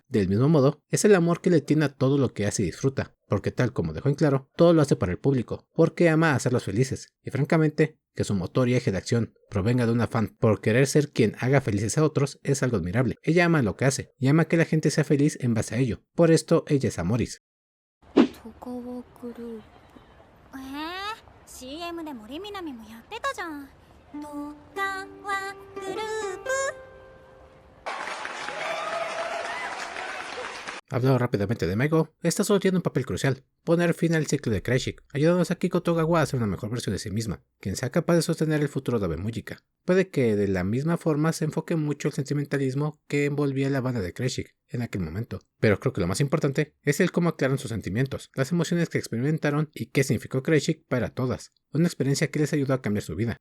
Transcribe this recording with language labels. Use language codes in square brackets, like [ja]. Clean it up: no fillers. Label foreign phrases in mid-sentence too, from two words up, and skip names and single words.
[es] Del mismo modo, es el amor que le tiene a todo lo que hace y disfruta, porque tal como dejó en claro, todo lo hace para el público, porque ama hacerlos felices, y francamente, que su motor y eje de acción provenga de un afán por querer ser quien haga felices a otros es algo admirable. Ella ama lo que hace, y ama que la gente sea feliz en base a ello, por esto ella es amoris. [ja] CM で森南もやってたじゃん。とかわグループ。 [es] Hablando rápidamente de Meigo, esta solo tiene un papel crucial, poner fin al ciclo de Kreishik, ayudando a Sakiko Togawa a ser una mejor versión de sí misma, quien sea capaz de sostener el futuro de Abe Mujika. Puede que de la misma forma se enfoque mucho el sentimentalismo que envolvía la banda de Kreishik en aquel momento, pero creo que lo más importante es el cómo aclaran sus sentimientos, las emociones que experimentaron y qué significó Kreishik para todas, una experiencia que les ayudó a cambiar su vida.